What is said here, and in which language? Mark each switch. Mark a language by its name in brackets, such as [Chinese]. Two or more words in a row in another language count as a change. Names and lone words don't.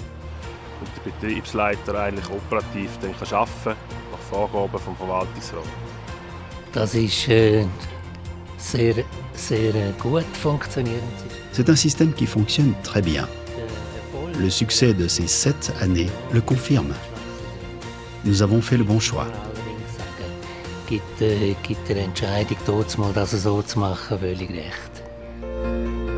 [French] C'est un système qui fonctionne très bien. Le succès de ces 7 années le confirme. Nous avons fait le bon choix. [German] Gibt der Entscheidung, das so zu machen, völlig recht.